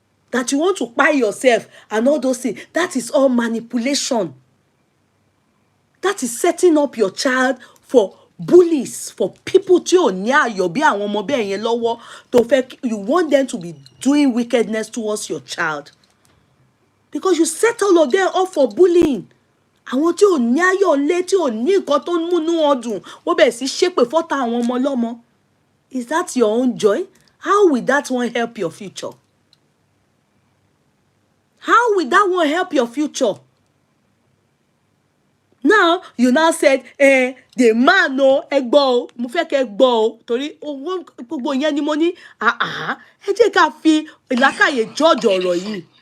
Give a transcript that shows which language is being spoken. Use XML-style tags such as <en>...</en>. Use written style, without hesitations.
<en>That you want to buy yourself and all those things, that is all manipulation. That is setting up your child for bullies, for people</en> <yo>tí ò ní ayọ̀ bí àwọn ọmọ bẹ́ẹ̀ yẹn lọ́wọ́ tó fẹ́.</yo> <en>You want them to be doing wickedness towards your child. Because you set all of them up for bullying.</en> <yo>Àwọn tí ò ní ayọ̀ ńlé tí ò ní nǹkan tó ń múnú wọn dùn wọ́n bẹ̀ sí ṣépè fọ́tá àwọn ọmọ lọ́mọ.</yo> <en>Is that your own joy? How will that one help your future? How will that one help your future? Now, you now said, the man no,</en> <yo>ẹ gbọ́ o, mo fẹ́ kẹ́ gbọ́ o, torí owó gbogbo yẹn ni mo ní, ẹ jẹ́ ká fi ìlàkàyè judge ọ̀rọ̀ yìí.</yo>